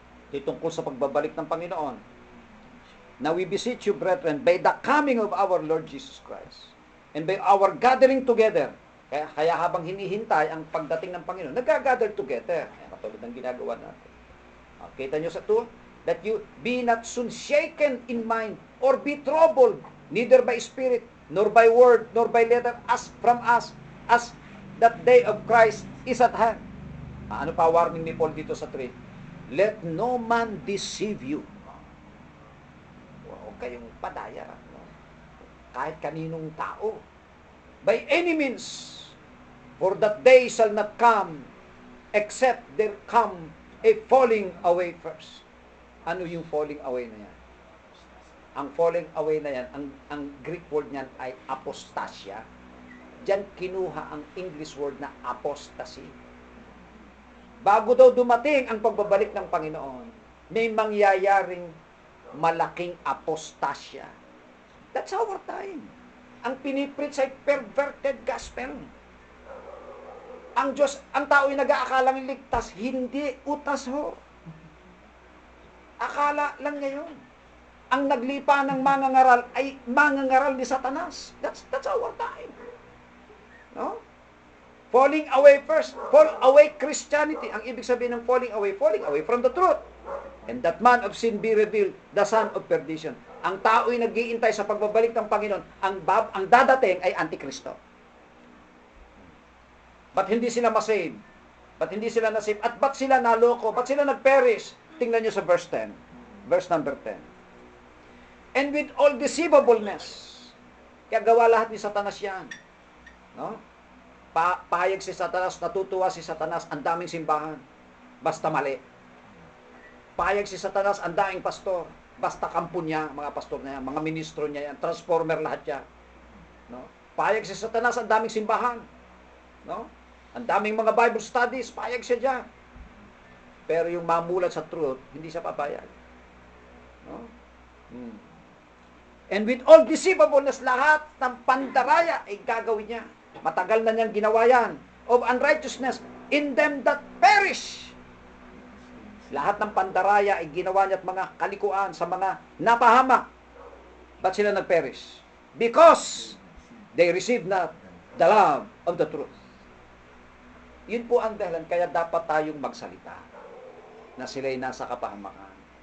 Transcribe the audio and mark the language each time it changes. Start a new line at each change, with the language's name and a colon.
Filipino: Tungkol sa pagbabalik ng Panginoon.
English: Now we beseech you, brethren, by the coming of our Lord Jesus Christ, and by our gathering together.
Filipino: Kaya habang hinihintay ang pagdating ng Panginoon, nag-gather together. Katulad ng ginagawa natin. Kita nyo sa 2,
English: that you be not soon shaken in mind, or be troubled, neither by spirit, nor by word, nor by letter, as from us, as that day of Christ is at hand.
Filipino: Ano pa warning ni Paul dito sa 3?
English: Let no man deceive you.
Filipino: Huwag kayong padaya. No? Kahit kaninong tao.
English: By any means, for that day shall not come, except there come a falling away first.
Filipino: Ano yung falling away na yan? Ang falling away na yan, ang Greek word niyan ay apostasia. Diyan kinuha ang English word na apostasy. Bago daw dumating ang pagbabalik ng Panginoon, may mangyayaring malaking apostasya.
English: That's our time.
Filipino: Ang pinipreach ay perverted gospel. Ang Diyos, ang tao ay nag-aakalang ligtas, hindi utas ho. Akala lang ngayon. Ang naglipa ng mangangaral ay mangangaral ni Satanas.
English: That's our time. No? Falling away first. Fall away Christianity.
Filipino: Ang ibig sabihin ng
English: falling away from the truth. And that man of sin be revealed, the son of perdition.
Filipino: Ang tao'y nag-iintay sa pagbabalik ng Panginoon, ang dadating ay Antikristo. Ba't hindi sila masave? Ba't hindi sila nasave? At ba't sila naloko? Ba't sila nag-perish? Tingnan nyo sa verse 10. Verse number 10.
English: And with all deceivableness.
Filipino: Kaya gawa lahat ni Satanas yan. No? Pahayag si Satanas, natutuwa si Satanas, ang daming simbahan. Basta mali. Pahayag si Satanas, ang daming pastor. Basta kampo niya, mga pastor niya, mga ministro niya yan, transformer lahat yan. No? Pahayag si Satanas, ang daming simbahan. No? Ang daming mga Bible studies, pahayag siya dyan. Pero yung mamulat sa truth, hindi siya papayag. No?
English: And with all deceivableness,
Filipino: lahat ng pandaraya ay gagawin niya. Matagal na niyang ginawa yan.
English: Of unrighteousness in them that perish.
Filipino: Lahat ng pandaraya ay ginawa niya at mga kalikuan sa mga napahamak. Ba't sila nag-perish?
English: Because they received not the love of the truth.
Filipino: Yun po ang dahilan, kaya dapat tayong magsalita na sila'y nasa kapahamakan.